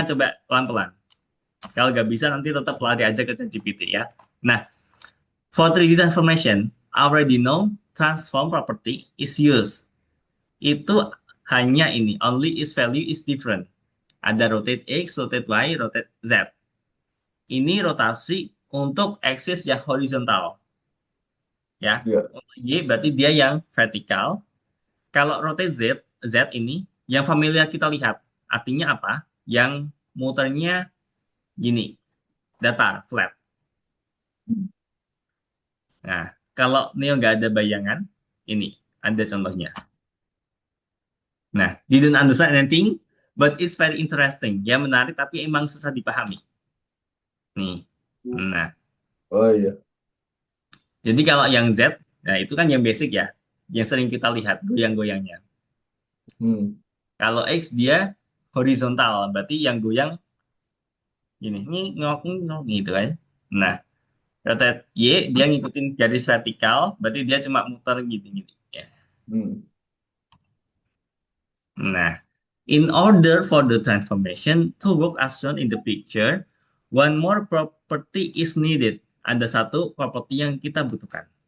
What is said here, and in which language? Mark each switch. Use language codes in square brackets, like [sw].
[id] akan coba pelan-pelan. Kalau nggak bisa, nanti tetap lari aja ke ChatGPT, ya. [en] Nah, for 3D transformation, already know transform property is used. [id] Itu hanya ini, [en] only its value is different. [id] Ada rotate X, rotate Y, rotate Z. Ini rotasi untuk axis yang horizontal, ya. Ya. Untuk Y berarti dia yang vertikal. Kalau rotate Z, Z ini yang familiar kita lihat. Artinya apa? Yang muternya gini, datar, flat. Nah, kalau Neo nggak ada bayangan, ini ada contohnya. [en] Nah, didn't understand anything, but it's very interesting. [id] Ya menarik, tapi emang susah dipahami. Nih, nah, Oh iya. jadi kalau yang Z, nah itu kan yang basic ya, yang sering kita lihat goyang-goyangnya. Hmm. Kalau X dia horizontal, berarti yang goyang gini, nih ngok ngok gitu kan. Nah, rotate Y dia ngikutin garis vertikal, berarti dia cuma muter gitu-gitu. Ya. Hmm. [en] Nah, in order for the transformation to work as shown in the picture, one more property is needed. [id] Ada satu properti yang kita butuhkan.